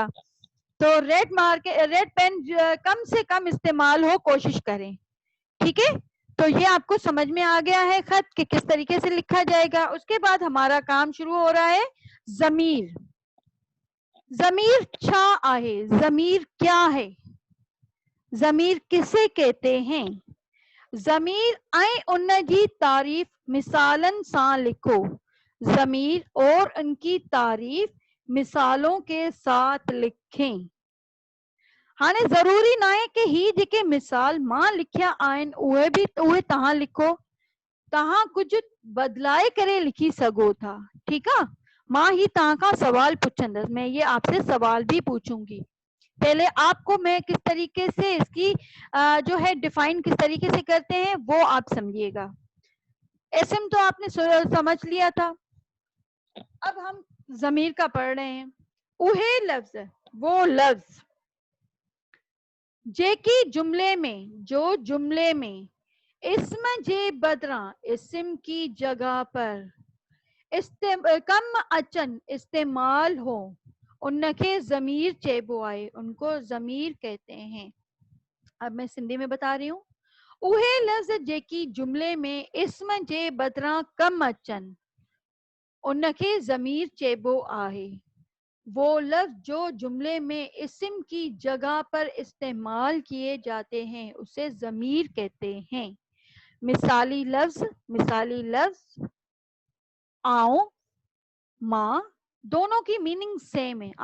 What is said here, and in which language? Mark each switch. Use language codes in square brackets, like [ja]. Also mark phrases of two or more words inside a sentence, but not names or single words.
[ur] तो [en] red pen [ur] کم سے کم استعمال ہو کوشش کریں، ٹھیک ہے. تو یہ آپ کو سمجھ میں آ گیا ہے خط کہ کس طریقے سے لکھا جائے گا. اس کے بعد ہمارا کام شروع ہو رہا ہے ضمیر. [sd] जमीर छा आहे, [ur] ضمیر کیا ہے، ضمیر کسے کہتے ہیں. [sd] जमीर ऐं उन जी तारीफ मिसालन सां लिखो, [ur] ضمیر اور ان کی تعریف مثالوں کے ساتھ لکھیں. [sd] हाने जरूरी ना है कि ही जेके मिसाल मां लिखिया आहिनि उहे भी उहे तव्हां लिखो, तव्हां कुछ बदलाए करे लिखी सको था, [ur] ٹھیک ہے. [sd] मां ही तव्हां खां सवाल पूछंदसि, [ur] میں یہ آپ سے سوال بھی پوچھوں گی، پہلے آپ کو میں کس طریقے سے اس کی جو ہے ڈیفائن کس طریقے سے کرتے ہیں وہ آپ سمجھیے گا. ایس ایم تو آپ نے سمجھ لیا تھا، اب ہم ضمیر کا پڑھ رہے ہیں. [sd] उहे लफ्ज, [ur] وہ لفظ [sd] जेकी जुमले में, [ur] جو جملے میں [sd] इस्म जे बदरा [ur] اسم کی جگہ پر [sd] कम अचन [ur] استعمال ہو [sd] उनके जमीर चेबो आए, [ur] ان کو ضمیر کہتے ہیں. اب میں سندھی میں بتا رہی ہوں. [sd] उहे लफ्ज जेकी जुमले में इस्म जे बदरा कम अचन उनके जमीर चेबो आहे, [ur] وہ لفظ جو جملے میں اسم کی جگہ پر استعمال کیے جاتے ہیں اسے ضمیر کہتے ہیں. مثالی لفظ آؤ، ماں، دونوں کی [en] meaning same [ur] है।